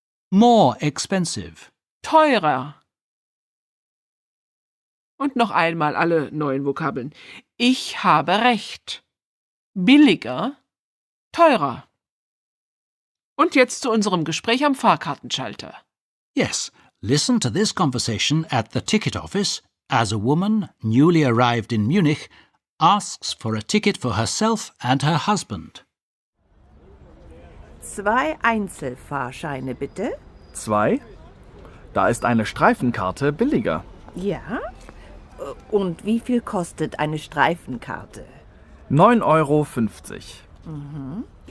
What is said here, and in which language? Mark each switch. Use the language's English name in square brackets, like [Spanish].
[English] More expensive. [German] Teurer. Und noch einmal alle neuen Vokabeln. Ich habe recht. Billiger. Teurer. Und jetzt zu unserem Gespräch am Fahrkartenschalter. [English] Yes, listen to this conversation at the ticket office as a woman, newly arrived in Munich, asks for a ticket for herself and her husband. [German] 2 Einzelfahrscheine bitte. 2? Da ist eine Streifenkarte billiger. Ja. Und wie viel kostet eine Streifenkarte? 9,50 €.